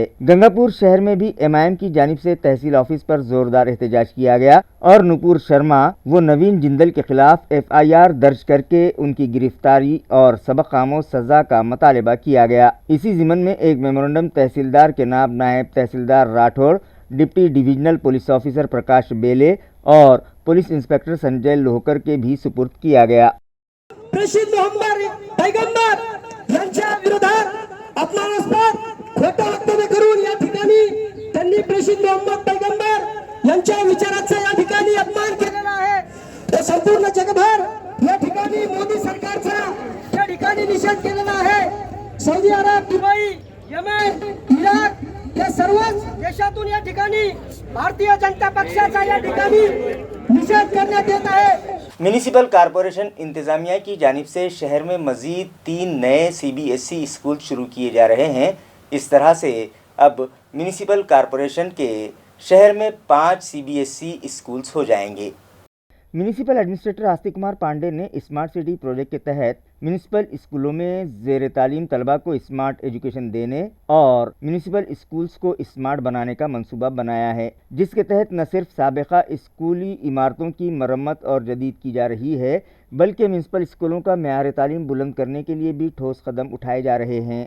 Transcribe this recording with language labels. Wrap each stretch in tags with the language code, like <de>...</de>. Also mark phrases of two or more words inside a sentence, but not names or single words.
<ur>گنگاپور شہر میں بھی امائم کی جانب سے تحصیل آفس پر زوردار احتجاج کیا گیا اور نوپور شرما و نوین جندل کے خلاف FIR درج کر کے ان کی گرفتاری اور سبق آموز سزا کا مطالبہ کیا گیا۔ اسی ضمن میں ایک میمورنڈم تحصیلدار کے نائب تحصیلدار راٹھوڑ، ڈپٹی ڈویژنل پولیس آفیسر پرکاش بیلے اور پولیس انسپکٹر سنجے لوہکر کے بھی سپرد کیا گیا۔</ur> <mr>प्रसिद्ध पैगंबर यांच्या विरोधात अपमानास्पद खोटं वक्तव्य करून या ठिकाणी त्यांनी प्रसिद्ध मोहम्मद पैगंबर यांच्या विचाराचा या ठिकाणी अपमान केलेला आहे। तर संपूर्ण जगभर या ठिकाणी मोदी सरकारचा या ठिकाणी निषेध केलेला आहे। सौदी अरब, दुबई, यमेन, इराक या सर्व देशातून या ठिकाणी भारतीय जनता पक्षाचा या ठिकाणी निषेध करण्यात येत आहे।</mr> <en>municipal corporation</en> <ur>انتظامیہ کی جانب سے شہر میں مزید 3 نئے CBSE اسکول شروع کیے جا رہے ہیں. اس طرح سے اب</ur> <en>municipal corporation</en> <ur>کے شہر میں 5 CBSE اسکولز ہو جائیں گے.</ur> <en>municipal administrator</en> <ur>آستک کمار پانڈے نے اسمارٹ سٹی پروجیکٹ کے تحت میونسپل اسکولوں میں زیر تعلیم طلبہ کو</ur> <en>smart education</en> <ur>دینے اور</ur> <en>municipal schools</en> <ur>کو اسمارٹ بنانے کا منصوبہ بنایا ہے، جس کے تحت نہ صرف سابقہ اسکولی عمارتوں کی مرمت اور جدید کی جا رہی ہے، بلکہ میونسپل اسکولوں کا معیار تعلیم بلند کرنے کے لیے بھی ٹھوس قدم اٹھائے جا رہے ہیں.</ur>